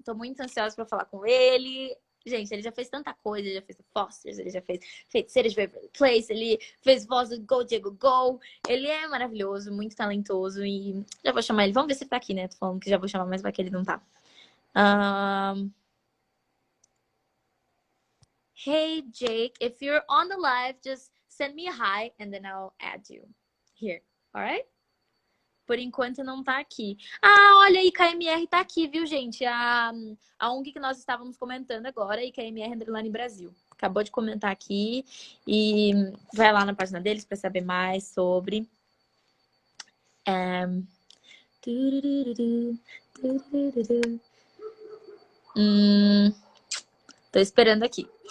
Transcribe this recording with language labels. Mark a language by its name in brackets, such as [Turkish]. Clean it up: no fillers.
[Portuguese] Tô muito ansiosa para falar com ele. Gente, ele já fez tanta coisa, ele já fez Fosters, ele já fez Feiticeiros de Waverly Place, ele fez voz do Go Diego Go. Ele é maravilhoso, muito talentoso e já vou chamar ele. Vamos ver se ele tá aqui, né? Tô falando que já vou chamar, mas vai que ele não tá. [English] Hey, Jake, if you're on the live, just send me a hi and then I'll add you here, alright? [Portuguese] Por enquanto não tá aqui. Ah, olha aí, KMR tá aqui, viu, gente? A ONG que nós estávamos comentando agora, KMR Underline Brasil. Acabou de comentar aqui e vai lá na página deles para saber mais sobre. Tô esperando aqui.